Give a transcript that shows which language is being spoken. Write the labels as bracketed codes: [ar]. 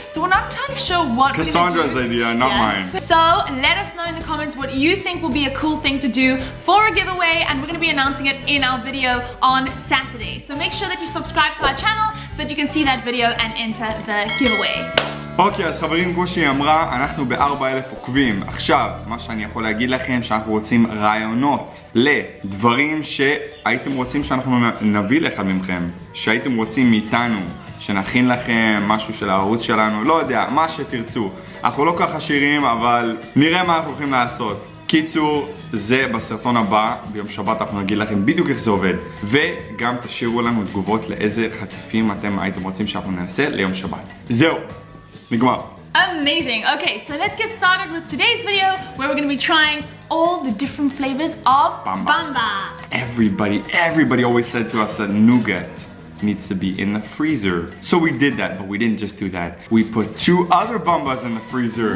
[en] So we're not entirely sure what Cassandra's idea, not mine. So let us know in the comments what you think will be a cool thing to do for a giveaway, and we're going to be announcing it in our video on Saturday. So make sure that you subscribe to our channel so that you can see that video and enter the giveaway. [he] אוקיי, אז חברים, כמו שהיא אמרה, אנחנו ב-4,000 עוקבים. עכשיו, מה שאני יכול להגיד לכם, שאנחנו רוצים רעיונות לדברים שהייתם רוצים שאנחנו נביא לכם מכם, שהייתם רוצים מאיתנו, שנכין לכם משהו של הערוץ שלנו, לא יודע, מה שתרצו. אנחנו לא ככה עשירים, אבל נראה מה אנחנו הולכים לעשות. קיצור, זה בסרטון הבא, ביום שבת אנחנו נגיד לכם בדיוק איך זה עובד. וגם תשאירו לנו תגובות לאיזה חטיפים אתם הייתם רוצים שאנחנו נעשה ליום שבת. זהו, נגמר. [en] Amazing. Okay, so let's get started with today's video where we're going to be trying all the different flavors of Bamba. Everybody always said to us that nougat needs to be in the freezer. So we did that, but we didn't just do that. We put 2 other Bambas in the freezer.